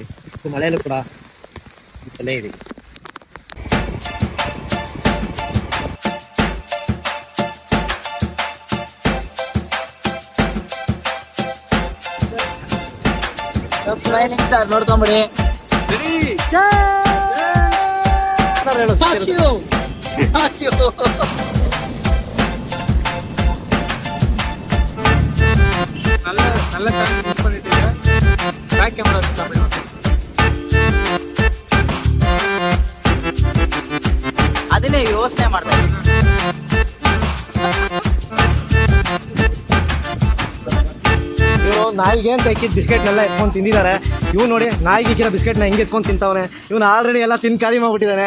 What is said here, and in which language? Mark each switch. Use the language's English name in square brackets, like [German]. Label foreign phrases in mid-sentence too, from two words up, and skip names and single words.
[Kannada] ಇಷ್ಟು ಮಳೆಯಲ್ಲೂ ಕೂಡ ಬೀಚಲ್ಲೇ ಇದೆ. [English] flying star [Kannada] ನೋಡ್ಕೊಂಬಿಡಿ. [Tamil] நல்ல [English] chance miss [Tamil] பண்ணிட்டீங்க. [English] back camera [Tamil] வச்சுக்கலாம். [Kannada] ಅದನ್ನೇ ಯೋಚನೆ ಮಾಡ್ತಾ ಇವರು ನಾಯಿಗೆ ಅಂತ ಇಕ್ಕಿದ ಬಿಸ್ಕೆಟ್ನೆಲ್ಲ ಎತ್ಕೊಂಡು ತಿಂದಿದ್ದಾರೆ. ಇವ್ ನೋಡಿ ನಾಯಿಗೆ ಇಕ್ಕಿರೋ ಬಿಸ್ಕೆಟ್ನ ಹೆಂಗೆ ಎತ್ಕೊಂಡು ತಿಂತವನೆ. ಇವನು ಆಲ್ರೆಡಿ ಎಲ್ಲ ತಿಂದು ಖಾಲಿ ಮಾಡ್ಬಿಟ್ಟಿದ್ದಾನೆ.